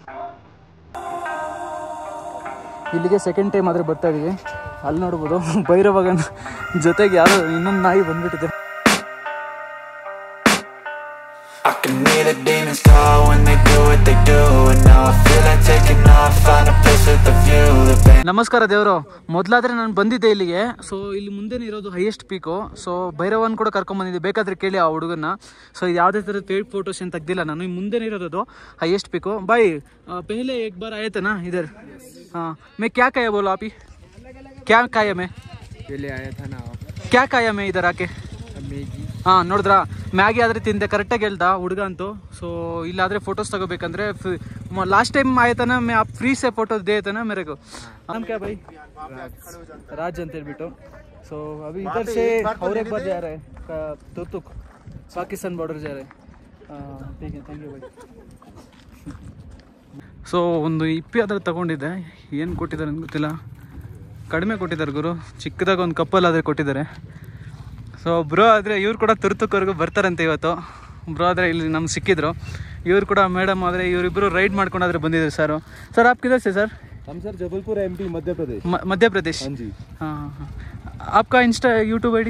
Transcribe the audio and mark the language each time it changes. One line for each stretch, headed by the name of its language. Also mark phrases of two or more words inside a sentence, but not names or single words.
Kannada: ಇಲ್ಲಿಗೆ ಸೆಕೆಂಡ್ ಟೈಮ್ ಆದರೆ ಬರ್ತಾ ಇದೀವಿ. ಅಲ್ಲಿ ನೋಡ್ಬೋದು, ಭೈರವಗನ ಜೊತೆಗೆ ಯಾರೋ ಇನ್ನೊಂದು ನಾಯಿ ಬಂದ್ಬಿಟ್ಟಿದೆ.
English: I can hear the demons call when they do what they do. And now I feel like taking off, find a place with a view.
Kannada: ನಮಸ್ಕಾರ ದೇವರು. ಮೊದಲಾದ್ರೆ ನಾನು ಬಂದಿದ್ದೆ ಇಲ್ಲಿಗೆ. ಸೊ ಇಲ್ಲಿ ಮುಂದೆನೇ ಇರೋದು
English: highest peak.
Kannada: ಸೊ ಭೈರವನ್ ಕೂಡ ಕರ್ಕೊಂಡ್ಬಂದಿದ್ದೆ, ಬೇಕಾದ್ರೆ ಕೇಳಿ ಆ ಹುಡುಗನ್ನ. ಸೊ ಇದು ಯಾವುದೇ ಥರದ
English: paid photos
Kannada: ಏನು ತೆಗ್ದಿಲ್ಲ ನಾನು. ಮುಂದೆನೇ ಇರೋದು
English: highest peak.
Hindi: भाई पहले एक बार आए थे ना इधर. हाँ, मैं क्या खाया बोलो आप ही? क्या खाया मैं? पहले आया था ना आप? क्या खाया मैं इधर आके? मैगी.
Kannada: ಹಾಂ, ನೋಡಿದ್ರಾ, ಮ್ಯಾಗಿ ಆದರೆ ತಿಂದೆ. ಕರೆಕ್ಟಾಗಿ ಹೇಳ್ದ ಹುಡುಗ ಅಂತೂ. ಸೊ ಇಲ್ಲಾದರೆ ಫೋಟೋಸ್ ತಗೋಬೇಕಂದ್ರೆ
English: last time
Hindi: ಆಯ್ತಾನ ಮೇ आप फ्री से फोटो दे थे ना मेरे को. नाम क्या भाई? राज
Kannada: ಅಂತ ಹೇಳ್ಬಿಟ್ಟು.
Hindi: ಸೊ अभी इधर से और एक बार जा रहे हैं तुर्तुक, पाकिस्तान बॉर्डर जा रहे हैं. ठीक है,
English: thank you
Hindi: भाई.
Kannada: ಸೊ ಒಂದು ಇಪ್ಪಿ ಆದರೆ ತಗೊಂಡಿದ್ದೆ. ಏನು ಕೊಟ್ಟಿದ್ದಾರೆ ಅಂತ ಗೊತ್ತಿಲ್ಲ, ಕಡಿಮೆ ಕೊಟ್ಟಿದ್ದಾರೆ ಗುರು. ಚಿಕ್ಕದಾಗ ಒಂದು ಕಪ್ಪಲ್ ಆದರೆ ಕೊಟ್ಟಿದ್ದಾರೆ. ಸೊ ಬ್ರೋ ಆದರೆ ಇವ್ರು ಕೂಡ ತುರ್ತುಕ್ವರೆಗೂ ಬರ್ತಾರಂತೆ ಇವತ್ತು. ಬ್ರೋ ಆದರೆ ಇಲ್ಲಿ ನಮ್ಗೆ ಸಿಕ್ಕಿದ್ರು. ಇವ್ರು ಕೂಡ ಮೇಡಮ್ ಆದರೆ ಇವರಿಬ್ಬರು ರೈಡ್ ಮಾಡ್ಕೊಂಡಾದ್ರೆ ಬಂದಿದ್ರು.
Hindi: ಸರ್ आप किधर से सर? हम सर जबलपुर MP मध्य प्रदेश. मध्य प्रदेश. हाँ जी. हाँ. आपका इंस्टा यूट्यूब ID?